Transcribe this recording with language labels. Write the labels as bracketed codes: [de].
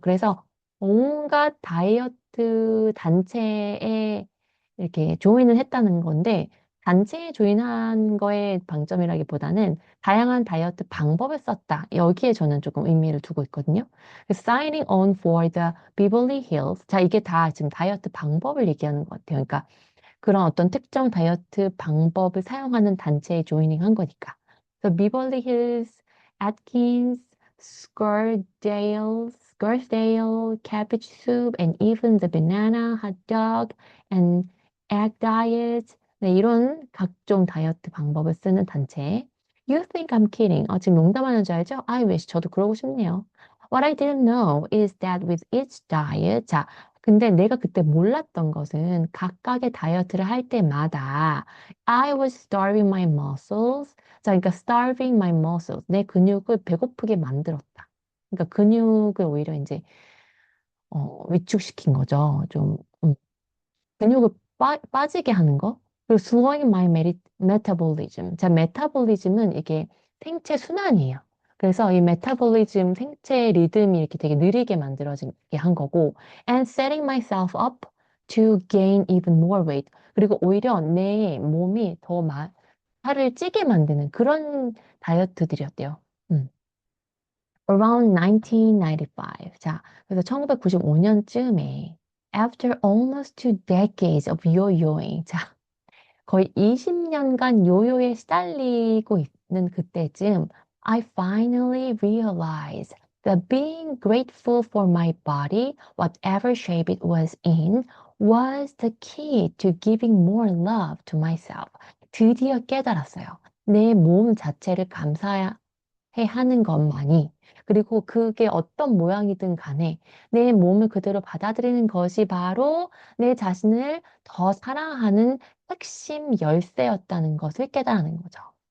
[ko] 그래서 온갖 다이어트 단체에 이렇게 조인을 했다는 건데, 단체에 조인한 거의 방점이라기보다는 다양한 다이어트 방법을 썼다. 여기에 저는 조금 의미를 두고 있거든요. [en] 그래서 Signing on for the Beverly Hills. [ko] 자, 이게 다 지금 다이어트 방법을 얘기하는 것 같아요. 그러니까 그런 어떤 특정 다이어트 방법을 사용하는 단체에 조이닝 한 거니까. [en] 그래서 비벌리 힐스, 애트킨스, Scarsdale, cabbage soup, and even the banana hot dog and egg diet. [ko] 네, 이런 각종 다이어트 방법을 쓰는 단체. [en] You think I'm kidding? [ko] 지금 농담하는 줄 알죠? [en] I wish [ko] 저도 그러고 싶네요. [en] What I didn't know is that with each diet, 자, [ko] 근데 내가 그때 몰랐던 것은 각각의 다이어트를 할 때마다 [en] I was starving my muscles. 자, 그러니까 starving my muscles. [ko] 내 근육을 배고프게 만들었다. 그러니까 근육을 오히려 이제 위축시킨 거죠. 좀 근육을 빠지게 하는 거. [en] 그리고 slowing my metabolism. [ko] 자, 메타볼리즘은 이게 생체 순환이에요. 그래서 이 메타볼리즘 생체 리듬이 이렇게 되게 느리게 만들어지게 한 거고, [en] and setting myself up to gain even more weight. [ko] 그리고 오히려 내 몸이 더 살을 찌게 만드는 그런 다이어트들이었대요. [en] Around 1995. [ko] 자, 그래서 1995년쯤에 [en] after almost 2 decades of yo-yoing. [ko] 자, 거의 20년간 요요에 시달리고 있는 그때쯤 [en] I finally realized that being grateful for my body, whatever shape it was in, was the key to giving more love to myself. [ko] 드디어 깨달았어요. 내 몸 자체를 감사해야 하는 것만이, 그리고 그게 어떤 모양이든 간에 내 몸을 그대로 받아들이는 것이 바로 내 자신을 더 사랑하는 핵심 열쇠였다는 것을 깨달은 거죠.